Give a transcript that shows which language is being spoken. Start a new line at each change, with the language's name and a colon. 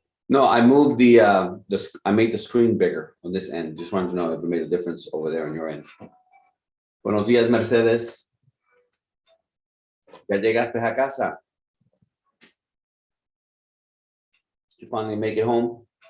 English: No, I moved I made the screen bigger on this end. Just wanted to know if it made a difference over there on your end.
Spanish: Buenos días, Mercedes. Ya llegaste a casa.
English: Did you finally make it home?